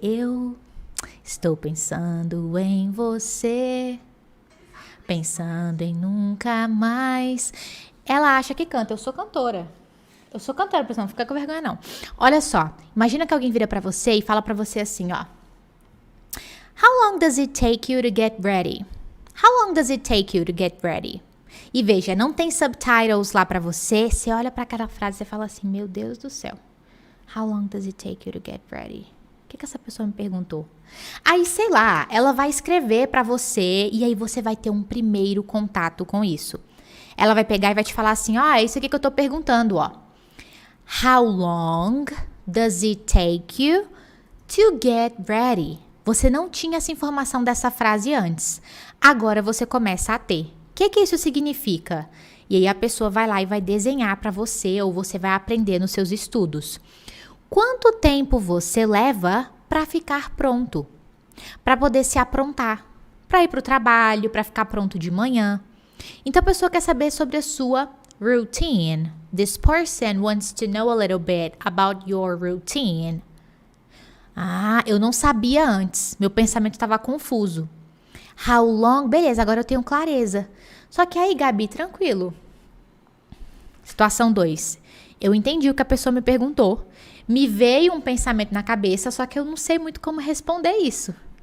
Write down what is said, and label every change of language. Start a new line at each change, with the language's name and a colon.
Portuguese: Eu estou pensando em você, pensando em nunca mais. Ela acha que canta. Eu sou cantora. Pessoal, não fica com vergonha, não. Olha só, imagina que alguém vira pra você e fala pra você assim, ó.
English: How long does it take you to get ready? How long does it take you to get ready?
Portuguese: E veja, não tem subtitles lá pra você. Você olha pra aquela frase e fala assim, meu Deus do céu.
English: How long does it take you to get ready?
Portuguese: O que essa pessoa me perguntou? Aí, sei lá, ela vai escrever pra você e aí você vai ter um primeiro contato com isso. Ela vai pegar e vai te falar assim, ó, é isso aqui que eu tô perguntando, ó.
English: How long does it take you to get ready?
Portuguese: Você não tinha essa informação dessa frase antes. Agora você começa a ter. O que isso significa? E aí a pessoa vai lá e vai desenhar para você ou você vai aprender nos seus estudos. Quanto tempo você leva para ficar pronto? Para poder se aprontar, para ir para o trabalho, para ficar pronto de manhã. Então a pessoa quer saber sobre a sua routine.
English: This person wants to know a little bit about your routine.
Portuguese: Ah, eu não sabia antes. Meu pensamento estava confuso.
English: How long?
Portuguese: Beleza, agora eu tenho clareza. Só que aí, Gabi, tranquilo. Situação 2. Eu entendi o que a pessoa me perguntou. Me veio um pensamento na cabeça, só que eu não sei muito como responder isso.